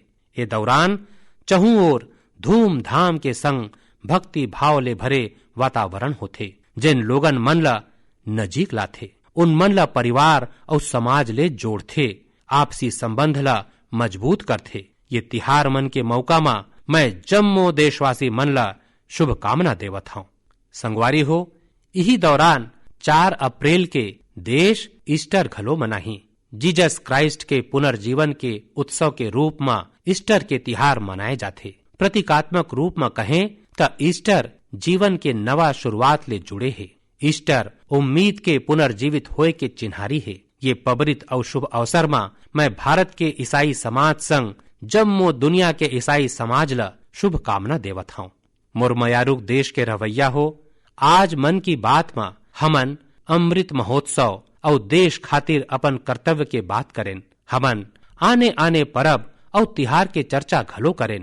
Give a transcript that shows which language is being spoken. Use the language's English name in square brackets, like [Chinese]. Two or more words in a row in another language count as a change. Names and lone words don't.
[Chhattisgarhi] ये दौरान चहु ओर धूमधाम के संग भक्ति भाव ले भरे वातावरण होते, जिन लोगन मन ला नजीक लाथे, उन मन ला परिवार और समाज ले जोड़थे, आपसी संबंध ला मजबूत करथे। ये तिहार मन के मौका में मैं जम्मो देशवासी मन ला शुभकामना देवत हूँ। संगवारी हो, यही दौरान 4 अप्रैल के देश ईस्टर घलो मनाही। जीसस क्राइस्ट के पुनर्जीवन के उत्सव के रूप में ईस्टर के तिहार मनाए जाते। प्रतीकात्मक रूप में कहें तो ईस्टर जीवन के नवा शुरुआत ले जुड़े है। ईस्टर उम्मीद के पुनर्जीवित होए के चिन्हारी है। ये पवित्र और शुभ अवसर में मैं भारत के ईसाई समाज संग जम्मो दुनिया के ईसाई समाज ला शुभकामना देवत हूँ। मुरमयारुक देश के रवैया हो, आज मन की बात में हमन अमृत महोत्सव और देश खातिर अपन कर्तव्य के बात करें। हमन आने आने परब और तिहार के चर्चा घलो करें।